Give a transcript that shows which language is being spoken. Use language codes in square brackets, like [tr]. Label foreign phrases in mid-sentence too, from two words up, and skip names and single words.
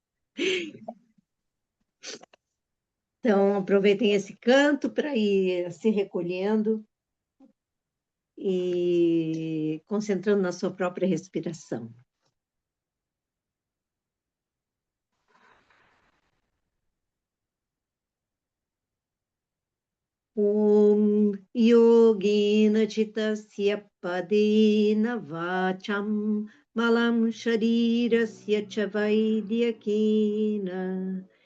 [pt] Então, aproveitem esse canto para ir se recolhendo e concentrando na sua própria respiração. [sa] Om Yogena Chittasya Padena Vacham Malam Sharirasya Cha Vaidyakena